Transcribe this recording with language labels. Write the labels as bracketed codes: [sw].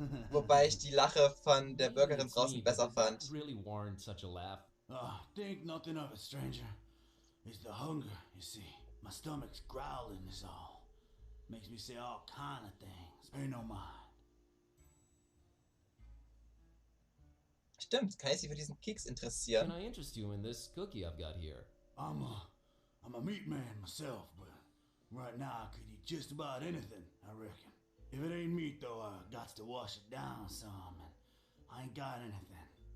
[de] Wobei ich die Lache von der Bürgerin draußen besser fand. [en] Really warrant such a laugh. Think nothing of it, stranger. It's the hunger, you see. My stomach's growling is all. Makes me say all kind of things. Pay no mind. [de] Stimmt, kann ich Sie für diesen Keks interessieren? [en] Can I interest you in this cookie I've got here? I'm a meat man myself, but right now I could eat just about anything, I reckon. If it ain't meat, though, I got to wash it down some, and I ain't got anything.